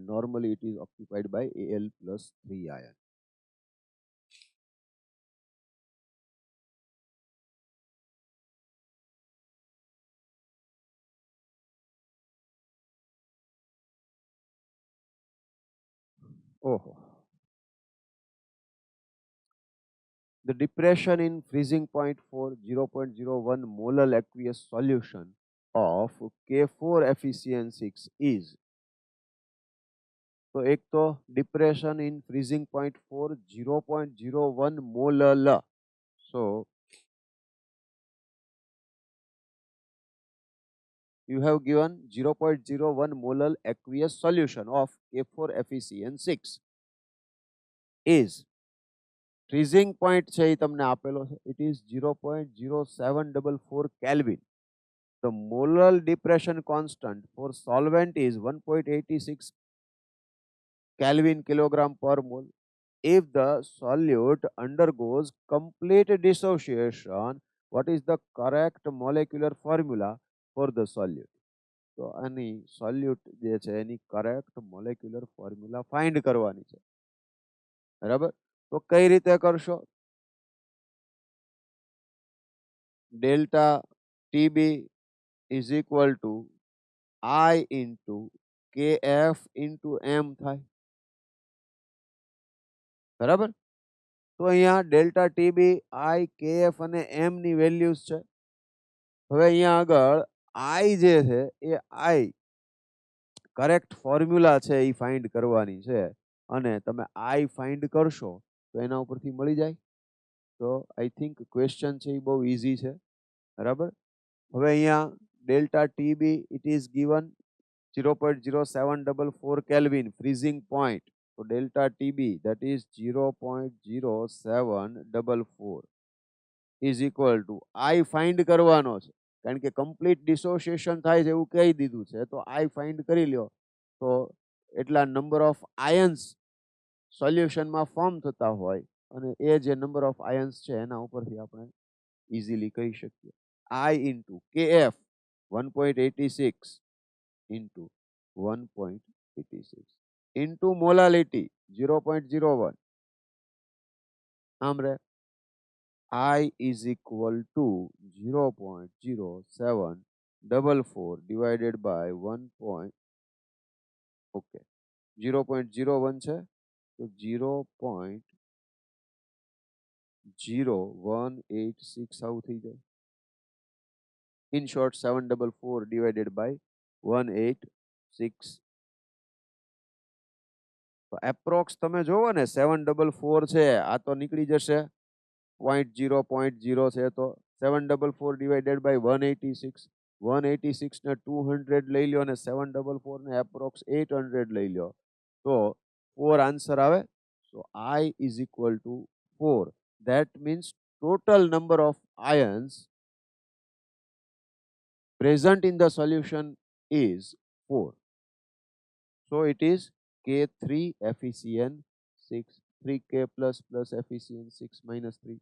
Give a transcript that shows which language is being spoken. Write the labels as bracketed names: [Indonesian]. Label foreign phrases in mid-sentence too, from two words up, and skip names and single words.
[English] Normally it is occupied by Al+3 ion. Oh. The depression in freezing point for 0.01 molar aqueous solution of K4FeCN6 is. [Hindi] तो एक तो [English] depression in freezing point for 0.01 molar. So you have given 0.01 molar aqueous solution of K4FeCN6 is freezing point [Gujarati] છે એ તમને આપેલો છે, [English] it is 0.0744 Kelvin. The molar depression constant for solvent is 1.86 Kelvin kilogram per mole. If the solute undergoes complete dissociation, what is the correct molecular formula for the solute? [Gujarati] તો આની સોલ્યુટ જે છે એની [English] correct molecular formula find [Gujarati] કરવાની છે, બરાબર. તો કઈ રીતે કરશો? ડેલ્ટા TB [English] is equal to I into KF into M [Gujarati] થાય, બરાબર. તો અહીંયા ડેલ્ટા TB I KF અને M ની વેલ્યુઝ છે. હવે અહીંયા આગળ I જે છે એ I [English] correct formula [Gujarati] છે એ ફાઇન્ડ કરવાની છે, અને તમે I ફાઇન્ડ કરશો તો એના ઉપરથી મળી જાય. તો [English] I think [Gujarati] ક્વેશ્ચન છે એ બહુ ઇઝી છે, બરાબર. હવે અહીંયા ડેલ્ટા TB [English] it is given 0.0744 Kelvin freezing point. [Gujarati] તો ડેલ્ટા TB [English] that is 0.0744 is equal to I [Gujarati] ફાઇન્ડ કરવાનો છે, કારણ કે [English] complete dissociation [Gujarati] થાય છે એવું કહી દીધું છે, તો I ફાઇન્ડ કરી લ્યો તો એટલા [English] number of ions [Gujarati] સોલ્યુશનમાં ફોર્મ થતા હોય, અને એ જે [English] number of ions [Gujarati] છે એના ઉપરથી આપણે ઇઝીલી કહી શકીએ. [English] I into KF 1.86 into 1.86 into molality 0.01. [Gujarati] આમ રે [English] I is equal to 0.0744 divided by 1. [Gujarati] Okay, 0.01 છે તો 0.0186 આવું થઈ જાય. [English] In short 744 divided by 186. [Gujarati] તો એપ્રોક્સ તમે જોવો ને 744 છે, આ તો નીકળી જશે 0.0 છે, તો 744 [English] divided by [Gujarati] 186. 186 ને 200 લઈ લ્યો અને 744 ને એપ્રોક્સ 800 લઈ લ્યો તો 4 આન્સર આવે. [English] So I is equal to 4. That means total number of ions present in the solution is 4. So it is K3FeCN6, 3K plus FeCN6 minus 3.